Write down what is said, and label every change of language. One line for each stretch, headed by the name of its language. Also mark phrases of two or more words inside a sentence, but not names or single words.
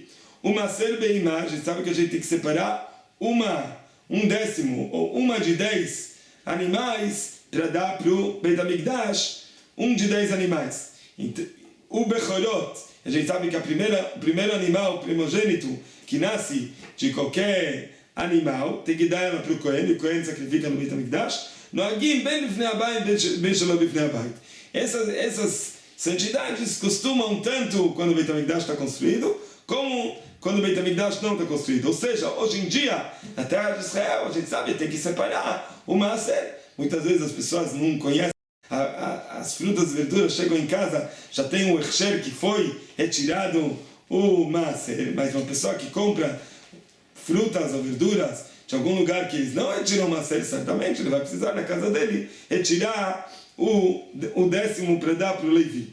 Portuguese: O Maaser Beimá, a gente sabe que a gente tem que separar 1/10 ou 1 de 10 animais para dar para o Beit HaMikdash, 1 de 10 animais. O Bechorot, a gente sabe que o primeiro animal primogênito que nasce de qualquer animal, tem que dar ela para o Kohen, e o Kohen sacrifica no Beit HaMikdash.
Hebrew: נוהגים בין בפני הבית בין שלא בפני הבית.
Portuguese: Essas santidades costumam tanto quando o Beit HaMikdash está construído, como quando o Beit HaMikdash não está construído. Ou seja, hoje em dia, na terra de Israel, a gente sabe, tem que separar o maaser. Muitas vezes as pessoas não conhecem as frutas e verduras, chegam em casa, já tem o hechsher que foi retirado o maaser, mas uma pessoa que compra frutas ou verduras de algum lugar que eles não retiram o maaser, certamente ele vai precisar na casa dele retirar o 10º para dar para o Levi.